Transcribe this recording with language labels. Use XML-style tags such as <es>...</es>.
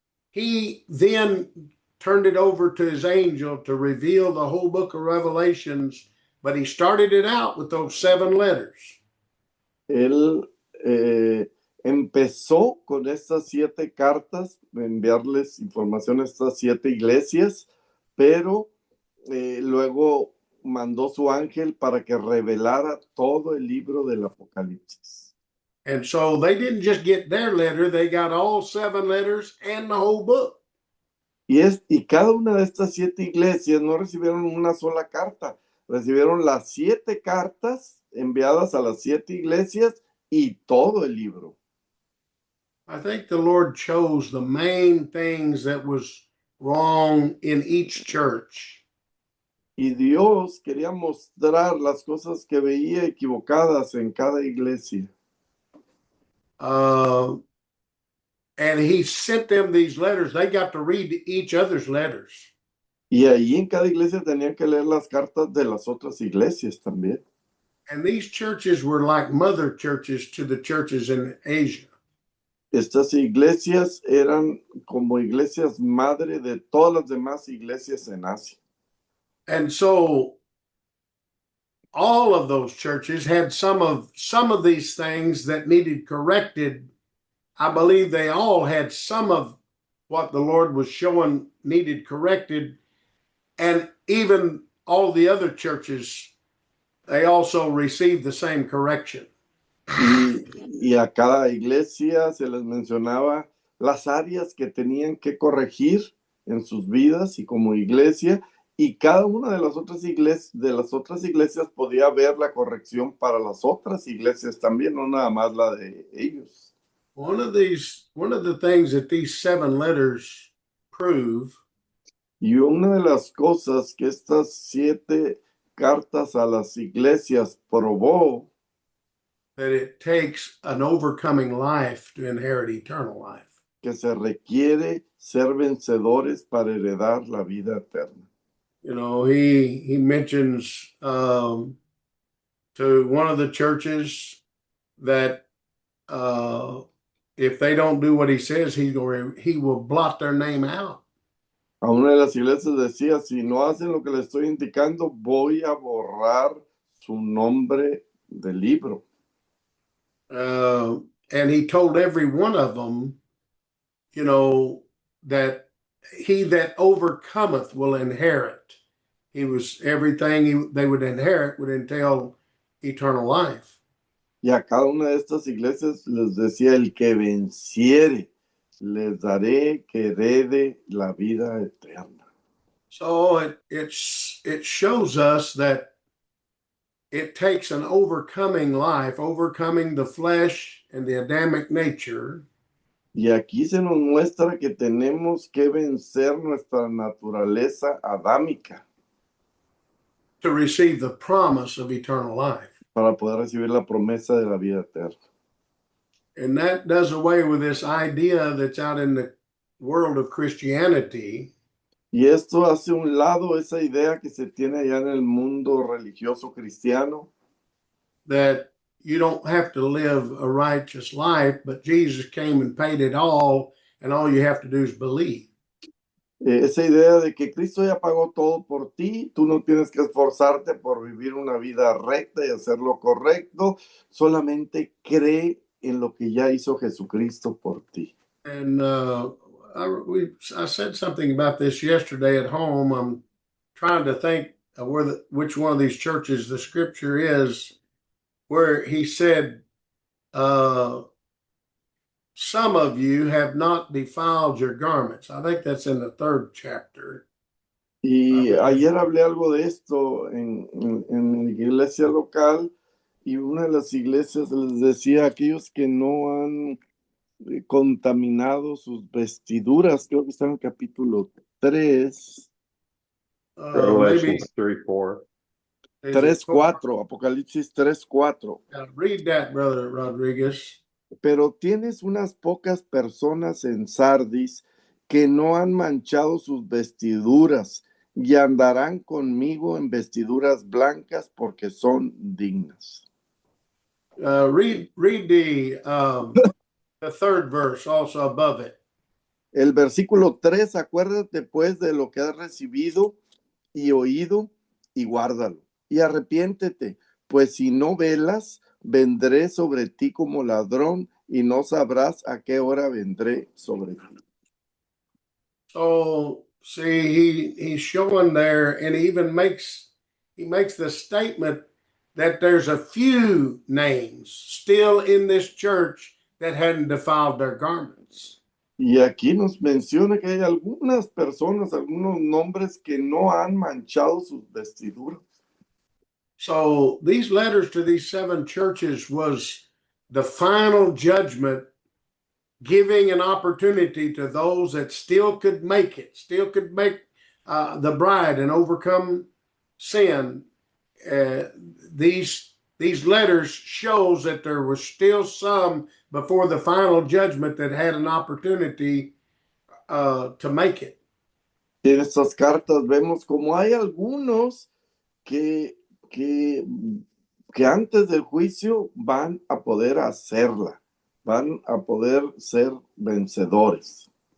<en>He then turned it over to his angel to reveal the whole book of Revelations, but he started it out with those 7 letters.</en> <es>Él empezó con estas 7 cartas, enviarles información a estas 7 iglesias, pero luego mandó su ángel para que revelara todo el libro del Apocalipsis.</es> <en>And so they didn't just get their letter, they got all 7 letters and the whole book.</en> <es>Y cada una de estas 7 iglesias no recibieron una sola carta, recibieron las 7 cartas enviadas a las 7 iglesias y todo el libro.</es> <en>I think the Lord chose the main things that was wrong in each church.</en> <es>Y Dios quería mostrar las cosas que veía equivocadas en cada iglesia.</es> <en>And he sent them these letters. They got to read each other's letters.</en> <es>Y ahí en cada iglesia tenían que leer las cartas de las otras iglesias también.</es> <en>And these churches were like mother churches to the churches in Asia.</en> <es>Estas iglesias eran como iglesias madre de todas las demás iglesias en Asia.</es> <en>And so all of those churches had some of these things that needed corrected. I believe they all had some of what the Lord was showing needed corrected. And even all the other churches, they also received the same correction.</en> <es>Y a cada iglesia se les mencionaba las áreas que tenían que corregir en sus vidas y como iglesia, y cada una de las otras iglesias podía ver la corrección para las otras iglesias también, no nada más la de ellos.</es> <en>One of the things that these 7 letters prove,</en> <es>y una de las cosas que estas 7 cartas a las iglesias probó,</es> <en>that it takes an overcoming life to inherit eternal life.</en> <es>Que se requiere ser vencedores para heredar la vida eterna.</es> <en>You know, he mentions to one of the churches that if they don't do what he says, he will blot their name out.</en> <es>A una de las iglesias decía, si no hacen lo que le estoy indicando, voy a borrar su nombre del libro.</es> <en>And he told every one of them, you know, that he that overcometh will inherit. Everything they would inherit would entail eternal life.</en> <es>Y a cada una de estas iglesias les decía, el que venciere, les daré que herede la vida eterna.</es> <en>So it shows us that it takes an overcoming life, overcoming the flesh and the Adamic nature.</en> <es>Y aquí se nos muestra que tenemos que vencer nuestra naturaleza adámica</es> <en>to receive the promise of eternal life.</en> <es>Para poder recibir la promesa de la vida eterna.</es> <en>And that does away with this idea that's out in world of Christianity</en> <es>Y esto hace un lado esa idea que se tiene allá en el mundo religioso cristiano,</es> <en>that you don't have to live a righteous life, but Jesus came and paid it all, and all you have to do is believe.</en> <es>esa idea de que Cristo ya pagó todo por ti, tú no tienes que esforzarte por vivir una vida recta y hacer lo correcto, solamente cree en lo que ya hizo Jesucristo por ti.</es> <en>And I said something about this yesterday at home. I'm trying to think of which one of these churches the scripture is where he said, some of you have not defiled your garments. I think that's in the 3rd chapter.</en> <es>Y ayer hablé algo de esto en mi iglesia local, y una de las iglesias les decía a aquellos que no han contaminado sus vestiduras, creo que está en el capítulo 3,</es> <en>Revelations 3:4.</en> <es>3:4, Apocalipsis 3:4.</es> <en>Read that, Brother Rodriguez.</en> <es>Pero tienes unas pocas personas en Sardis que no han manchado sus vestiduras y andarán conmigo en vestiduras blancas porque son dignas.</es> <en>Read the 3rd verse also above it.</en> <es>El versículo 3, acuérdate pues de lo que has recibido y oído y guárdalo. Y arrepiéntete, pues si no velas, vendré sobre ti como ladrón y no sabrás a qué hora vendré sobre ti.</es> <en>So see, he's showing there, and he makes the statement that there's a few names still in this church that hadn't defiled their garments.</en> <es>Y aquí nos menciona que hay algunas personas, algunos nombres que no han manchado sus vestiduras.</es> <en>So these letters to these 7 churches was the final judgment, giving an opportunity to those that still could make it, still could make the bride and overcome sin. These letters shows that there was still some before the final judgment that had an opportunity to make it.</en> <es>En estas cartas vemos como hay algunos que antes del juicio van a poder hacerla, van a poder ser vencedores.</es>